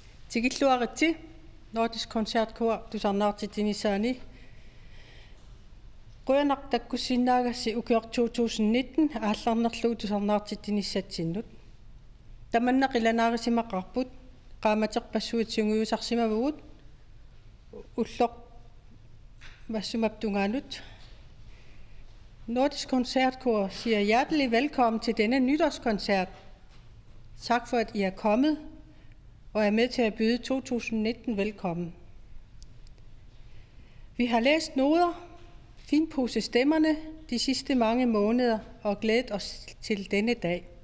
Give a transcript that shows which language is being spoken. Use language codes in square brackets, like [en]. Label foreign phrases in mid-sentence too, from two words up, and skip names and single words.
[kl] Tigilluaritti Nordisk Koncertkor tusarnaartitinisaani Quyanartakkussinnaagasi ukior 2019 aallarnerluu tusarnaartitinisatsinnut tamannaqilanaarisimaqarput qaamaterpassuutisunguusarsimavugut ulloq massumaptungaanut. [da] Nordisk Koncertkor siger hjertelig velkommen til denne nytårskoncert. Tak for, at I er kommet og er med til at byde 2019 velkommen. Vi har læst noder, finpudset stemmerne de sidste mange måneder og glædet os til denne dag.